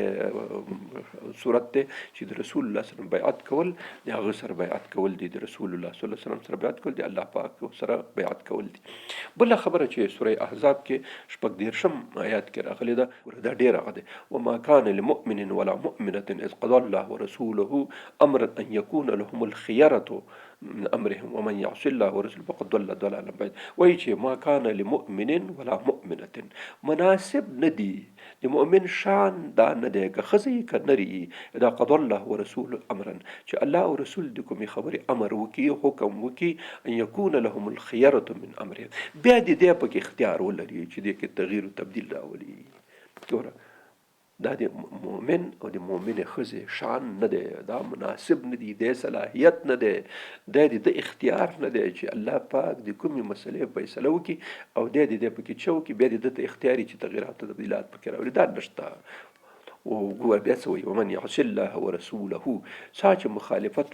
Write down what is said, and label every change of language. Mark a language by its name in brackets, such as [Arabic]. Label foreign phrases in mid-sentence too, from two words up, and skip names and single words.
[Pashto] دغه صورت دی چې د رسول الله [Arabic] صلی الله علیه وسلم [Pashto] بیعت کول د هغه سره بیعت کول دي د رسول الله [Arabic] صلی الله علیه وسلم [Pashto] سره بیعت کول دي الله پاک سره بیعت کول دي بله خبره چې سوره احزاب کې شپږ دېرشم آیات کې راغلې ده دا ډېر هغه دی [Arabic] وما كان لمؤمن ولا مؤمنة اذ قضى الله ورسوله امرا ان يكون لهم الخيرة من امرهم ومن يعص الله ورسوله فقد ضل ضلالا بعيدا [Pashto] وایي چې [Arabic] ما كان لمؤمن ولا مؤمنة [Pashto] مناسب ندي د مؤمن شان دا نه دی که ښځه یې که نر یې [Arabic] اذا قضى الله ورسوله امرا [Pashto] چې الله او رسول د کومې خبرې امر وکړي حکم وکړي [Arabic] ان يكون لهم الخيرة من امرهم [Pashto] بیا د دې پکې اختیار ولري چې دې کې تغییر او تبدیل راولي ګوره دا د مؤمن او د مؤمنې ښځې شان نه دی دا مناسب نه دی د صلاحیت نه دی د اختیار نه دی چې الله پاک د کومې مسلې فیصله وکړي او د دې پکې څه وکړي بیا د ده اختیاري چې تغییرات او تبدیلات پکې راولي دا نشته وګوره بیا څه وایي [Arabic] ومن یعص الله ورسوله [Pashto] چا چې مخالفت